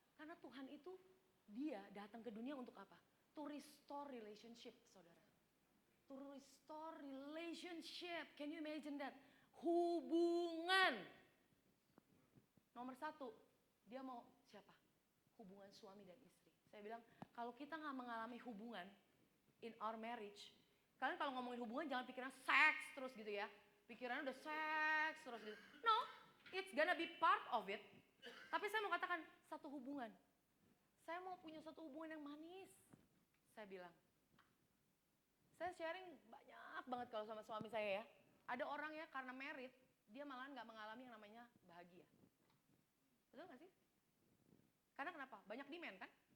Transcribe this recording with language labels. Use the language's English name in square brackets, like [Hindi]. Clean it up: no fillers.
[Indonesian] Karena Tuhan itu dia datang ke dunia untuk apa? [English] To restore relationship, saudara. To restore relationship. Can you imagine that? [Indonesian] Hubungan. Nomor satu, dia mau siapa? Hubungan suami dan istri. Saya bilang, kalau kita nggak mengalami hubungan [English] in our marriage, [Indonesian] kalian kalau ngomongin hubungan jangan pikiran seks terus gitu ya. Pikirannya udah seks terus gitu. [English] No, it's gonna be part of it. [Indonesian] Tapi saya mau katakan satu hubungan. Saya mau punya satu hubungan yang manis. Saya bilang. Saya sharing banyak banget kalau sama suami saya ya. Ada orang ya karena married, dia malahan gak mengalami yang namanya bahagia. Betul gak sih? Karena kenapa? Banyak demand kan?